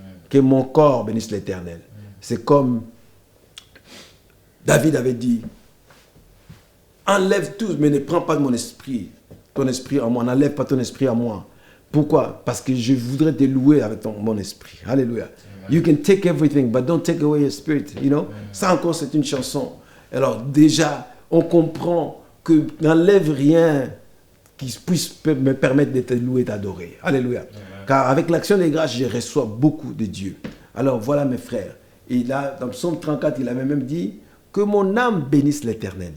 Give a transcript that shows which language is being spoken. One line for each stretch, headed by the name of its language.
French: Que mon corps bénisse l'Éternel. C'est comme David avait dit, enlève tout, mais ne prends pas de mon esprit, ton esprit en moi, n'enlève pas ton esprit à moi. Pourquoi? Parce que je voudrais te louer avec mon esprit. Alléluia.
English: You can take everything, but don't take away your spirit. You know?
French: Ça encore, c'est une chanson. Alors déjà, on comprend que n'enlève rien qui puisse me permettre de te louer et d'adorer. Alléluia. Car avec l'action des grâces, je reçois beaucoup de Dieu. Alors voilà mes frères. Et là, dans Psaume 34, il avait même dit que mon âme bénisse l'Éternel.